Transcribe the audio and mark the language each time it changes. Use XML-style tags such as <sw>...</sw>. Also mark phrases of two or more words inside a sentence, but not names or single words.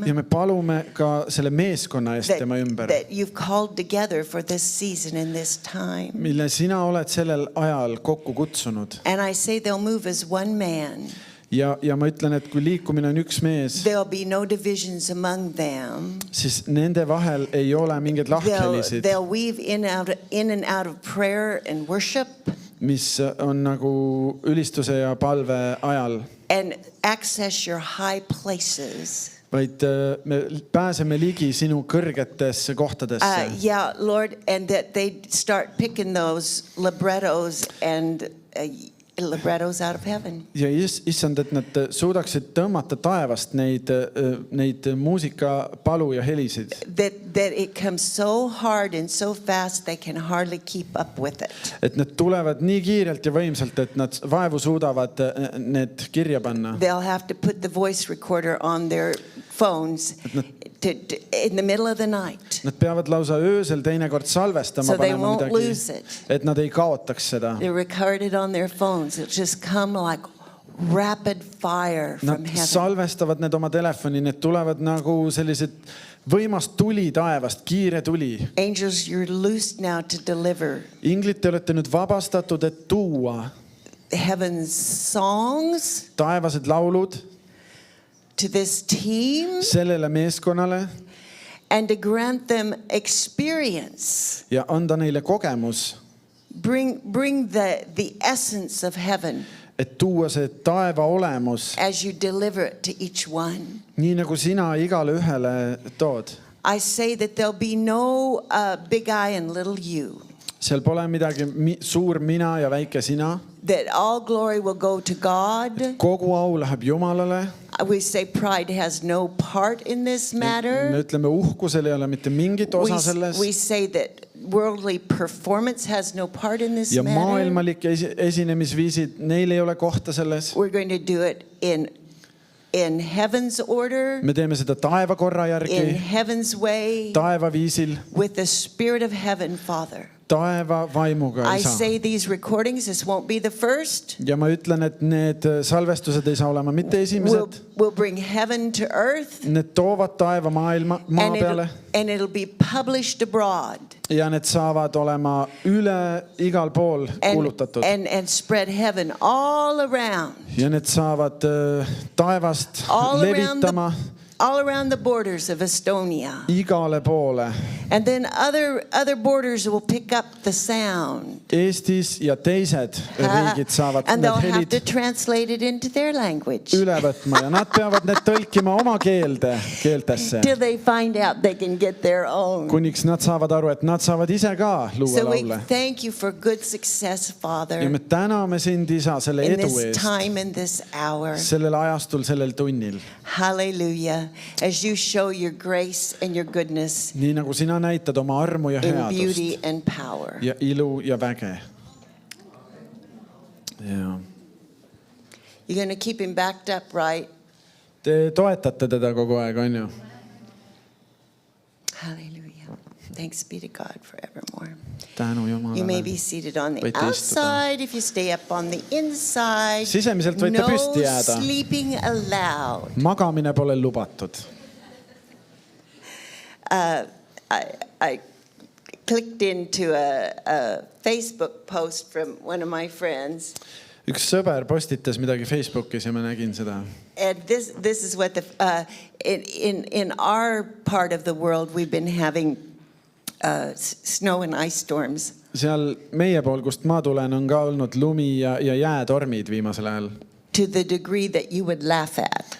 <et>Ja me palume ka selle meeskonna eest tema ümber,</et> <en>that you've called together for this season and this time.</en> <et>mille sina oled sellel ajal kokku kutsunud.</et> <en>And I say they'll move as one man.</en> <et>Ja ma ütlen, et kui liikumine on üks mees,</et> <en>There'll be no divisions among them.</en> <et>siis nende vahel ei ole mingeid lahkhelisid,</et> <en>They'll weave in and out of prayer and worship</en> <et>mis on nagu ülistuse ja palve ajal.</et> <en>and access your high places.</en> <et>Vaid me pääseme ligi sinu kõrgetesse kohtadesse.</et> <en>Yeah, Lord, and that they start picking those librettos and librettos out of heaven.</en> <et>Ja issand, et nad suudaksid tõmmata taevast neid muusikapalu ja helisid.</et> <en>That it comes so hard and so fast they can hardly keep up with it.</en> <et>Et need tulevad nii kiirelt ja võimsalt, et nad vaevu suudavad need kirja panna.</et> <en>They'll have to put the voice recorder on their phones in the middle of the night.</en> <et>Nad peavad lausa öösel teinekord salvestama,</et> <en>So they</en> <et>panema</et> <en>won't lose</en> <et>midagi,</et> <en>it.</en> <et>et nad ei kaotaks seda.</et> <en>They record it on their phones. It'll just come like rapid fire from</en> <et>Nad</et> <en>heaven.</en> <et>salvestavad need oma telefoni, need tulevad nagu sellised võimas tuli taevast, kiire tuli.</et> <en>Angels, you're loosed now to deliver</en> <et>Inglid, te olete nüüd vabastatud, et tuua</et> <en>heaven's songs</en> <et>taevased laulud</et> <en>to this team</en> <et>sellele meeskonnale</et> <en>and to grant them experience.</en> <et>ja anda neile kogemus,</et> <en>Bring the essence of heaven</en> <et>et tuua see taeva olemus,</et> <en>as you deliver it to each one.</en> <et>nii nagu sina igale ühele tood.</et> <en>I say that there'll be no big I and little you.</en> <et>Seal pole midagi suur mina ja väike sina.</et> <en>That all glory will go to God.</en> <et>Kogu au läheb Jumalale.</et> <en>We say pride has no part in this matter.</en> <et>Me ütleme, uhkusel ei ole mitte mingit osa selles.</et> <en>We say that worldly performance has no part in this</en> <et>Ja</et> <en>matter.</en> <et>maailmalik esinemisviisid, neil ei ole kohta selles.</et> <en>We're going to do it in heaven's order,</en> <et>Me teeme seda taevakorra</et> <en>in</en> <et>järgi,</et> <en>heaven's way,</en> <et>taeva viisil,</et> <en>with the Spirit of heaven, Father.</en> <et>taeva vaimuga,</et> <en>I</en> <et>isa.</et> <en>say these recordings, this won't be the first.</en> <et>Ja ma ütlen, et need salvestused ei saa olema mitte esimesed.</et> <en>We'll bring heaven to earth.</en> <et>Need toovad taeva maa peale</et> <en>And it'll be published abroad.</en> <et>ja need saavad olema üle igal pool kuulutatud.</et> <en>And spread heaven all around.</en> <et>Ja need saavad taevast levitama</et> <en>all around the borders of Estonia.</en> <et>igale poole.</et> <en>And then other borders will pick up the sound.</en> <et>Eestis ja teised riigid saavad</et> <en>And</en> <et>need</et> <en>they'll have</en> <et>helid</et> <en>to translate it into their language.</en> <et>üle võtma ja nad peavad need tõlkima oma keeltesse.</et> <en>Till they find out they can get their own.</en> <et>Kuniks nad saavad aru, et nad saavad ise ka luua</et> <en>So we</en> <et>laule.</et> <en>thank you for good success, Father,</en> <et>Ja me täname sind, isa, selle</et> <en>in</en> <et>edu</et> <en>this</en> <et>eest.</et> <en>time, in this hour.</en> <et>Sellel ajastul, sellel tunnil.</et> <en>Hallelujah. As you show your grace and your goodness</en> <et>Nii nagu sina näitad oma armu ja</et> <en>in</en> <et>headust</et> <en>beauty and power.</en> <et>ja ilu ja väge. Ja.</et> <en>You're going to keep him backed up, right?</en> <et>Te toetate teda kogu aeg, on ju?</et> <en>Hallelujah. Thanks be to God forevermore.</en> <et>Tänu</et> <en>You may</en> <et>Jumalale.</et> <en>be seated on the</en> <et>Võite istuda.</et> <en>outside. If you stay up on the inside,</en> <et>Sisemiselt võite</et> <en>no</en> <et>püsti jääda.</et> <en>sleeping allowed.</en> <et>Magamine pole lubatud.</et> <en>I clicked into a Facebook post from one of my friends.</en> <et>Üks sõber postitas midagi Facebookis ja ma nägin seda.</et> <en>And this is what in our part of the world we've been having snow and ice storms.</en> <et>Seal meie pool, kust ma tulen, on ka olnud lumi ja jäätormid viimasel ajal.</et> <en>To the degree that you would laugh at.</en>